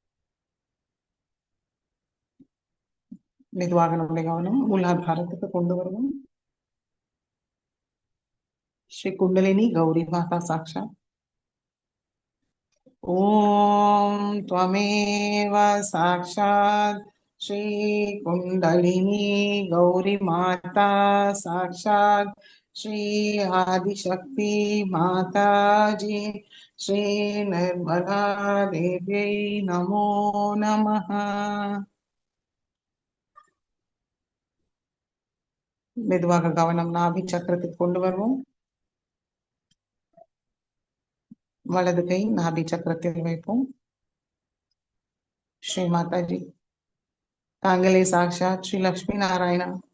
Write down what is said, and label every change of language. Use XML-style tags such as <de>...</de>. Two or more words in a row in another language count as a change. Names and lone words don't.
<ta>மெதுவாக நம்முடைய கவனம் மூலாதாரத்துக்கு கொண்டு வருவோம்</ta> <sa>श्री कुण्डलिनी गौरी माता साक्षात् ॐ त्वमेव साक्षात् श्री कुण्डलिनी गौरी माता साक्षात् श्री आदिशक्ति माताजी श्री निर्मला देव्यै नमो नमः</sa> <ta>மெதுவாக கவனம் நாபி சக்கரத்துக்கு கொண்டு வருவோம் வலது கை நாபி சக்கரத்தில் வைப்போம். ஸ்ரீ மாதாஜி. தாங்களே சாக்ஷாத் ஸ்ரீ லக்ஷ்மி நாராயணா.</ta>